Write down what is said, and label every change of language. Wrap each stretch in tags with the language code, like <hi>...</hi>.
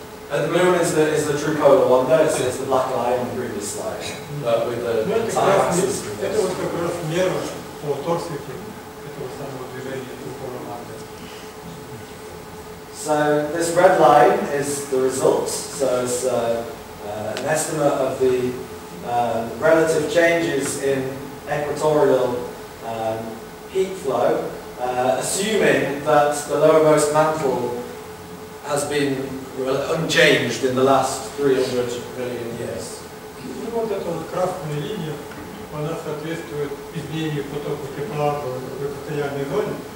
<en>And the blue one is the true polar wonder, it's the black line on the previous slide, but with the time axis.</en> <ru>Это вот как раз мера по Торсвике этого самого движения Core-mantle.</ru> <en>So this red line is the result, so it's an estimate of the relative changes in equatorial heat flow, assuming that the lowermost mantle has been unchanged in the last 300 million years.</en> <ru>Ну вот эта вот красная линия, она соответствует изменению потока тепла в экваториальной зоне.</ru>